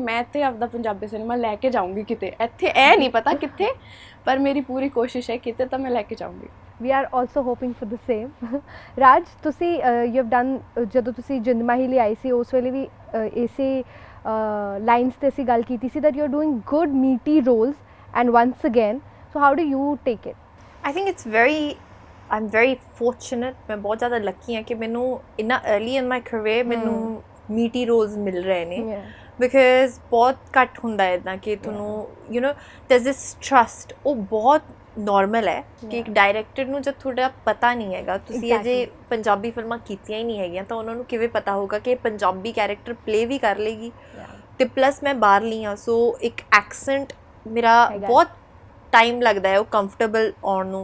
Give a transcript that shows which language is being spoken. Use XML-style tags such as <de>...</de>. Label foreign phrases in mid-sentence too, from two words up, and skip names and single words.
<pa>ਮੈਂ ਇੱਥੇ ਆਪਦਾ ਪੰਜਾਬੀ ਸਿਨੇਮਾ ਲੈ ਕੇ ਜਾਊਂਗੀ ਕਿਤੇ, ਇੱਥੇ ਇਹ ਨਹੀਂ ਪਤਾ ਕਿੱਥੇ, ਪਰ ਮੇਰੀ ਪੂਰੀ ਕੋਸ਼ਿਸ਼ ਹੈ ਕਿਤੇ ਤਾਂ ਮੈਂ ਲੈ ਕੇ ਜਾਊਂਗੀ।</pa> <en>We are also hoping for the same.</en> <pa>ਰਾਜ, ਤੁਸੀਂ</pa> <en>you have done,</en> <pa>ਜਦੋਂ ਤੁਸੀਂ ਜਿੰਦ ਮਾਹੀ ਲਈ ਆਈ ਸੀ ਉਸ ਵੇਲੇ ਵੀ ਇਸੇ ਲਾਈਨਸ 'ਤੇ ਅਸੀਂ ਗੱਲ ਕੀਤੀ ਸੀ</pa> <en>that you are doing good meaty roles and once again, so how do you take it? I think it's I'm very fortunate,</en> <pa>ਮੈਂ ਬਹੁਤ ਜ਼ਿਆਦਾ ਲੱਕੀ ਹਾਂ ਕਿ ਮੈਨੂੰ ਇੰਨਾ</pa> <en>early in my career</en> <pa>ਮੈਨੂੰ</pa> <en>meaty roles</en> <pa>ਮਿਲ ਰਹੇ ਨੇ, ਬਿਕਾਜ਼ ਬਹੁਤ ਘੱਟ ਹੁੰਦਾ ਹੈ ਇੱਦਾਂ ਕਿ ਤੁਹਾਨੂੰ</pa> <en>you know there's this trust,</en> <pa>ਉਹ ਬਹੁਤ ਨੋਰਮਲ ਹੈ ਕਿ ਇੱਕ ਡਾਇਰੈਕਟਰ ਨੂੰ ਜਦ ਤੁਹਾਡਾ ਪਤਾ ਨਹੀਂ ਹੈਗਾ, ਤੁਸੀਂ ਅਜੇ ਪੰਜਾਬੀ ਫਿਲਮਾਂ ਕੀਤੀਆਂ ਹੀ ਨਹੀਂ ਹੈਗੀਆਂ, ਤਾਂ ਉਹਨਾਂ ਨੂੰ ਕਿਵੇਂ ਪਤਾ ਹੋਊਗਾ ਕਿ ਪੰਜਾਬੀ</pa> <en>character play</en> <pa>ਵੀ ਕਰ ਲੇਗੀ। ਤੇ ਪਲੱਸ ਮੈਂ ਬਾਹਰਲੀ ਹਾਂ, ਸੋ ਇੱਕ ਐਕਸੈਂਟ ਮੇਰਾ ਬਹੁਤ ਟਾਈਮ ਲੱਗਦਾ ਹੈ ਉਹ ਕੰਫਰਟੇਬਲ ਆਉਣ ਨੂੰ।</pa>